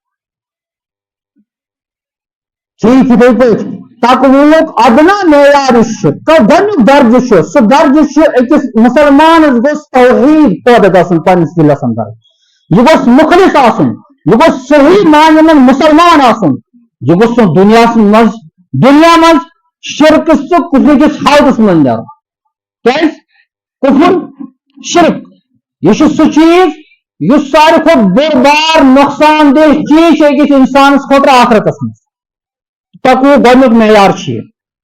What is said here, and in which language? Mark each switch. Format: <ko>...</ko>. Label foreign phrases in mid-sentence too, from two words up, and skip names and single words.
<ks>ٹھیک اتھے پہ تقویق ادنا معیار گۄڈنیُک درجہ سہ درجہ أکس مسلمان گوس توحید پٲدٕ گژھُن پننس دلس اندر یہ گوس مخلص آسن یہ گوس</ks> <ur>صحیح معنی میں</ur> <ks>مسلمان آسن یہ گوس دنیا مز شرک کفر کس حالتس من نیرن کیاز کفر شرک یہ سہ چیز اس ساروی کھۄتہٕ بوٚڑ بار نقصان دہ چیز أکس انسانس خٲطرٕ آخرتس مز تقویق گۄڈنیُک معیار یہ</ks>